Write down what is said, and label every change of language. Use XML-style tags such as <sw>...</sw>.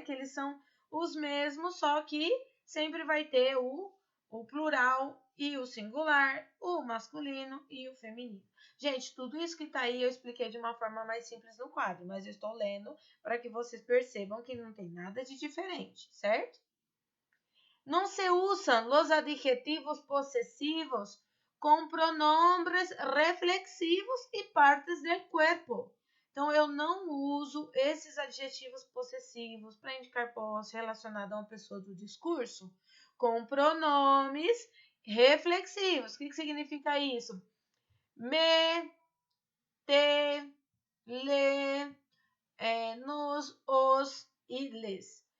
<pt>Que eles são os mesmos, só que sempre vai ter o plural e o singular, o masculino e o feminino. Gente, tudo isso que está aí eu expliquei de uma forma mais simples no quadro, mas eu estou lendo para que vocês percebam que não tem nada de diferente, certo?</pt> <es>No se usan los adjetivos posesivos com pronombres reflexivos e partes del cuerpo.</es> <pt>Então, eu não uso esses adjetivos possessivos para indicar posse relacionada a uma pessoa do discurso com pronomes reflexivos. O que significa isso? Me, te, le, nos, os e les.</pt>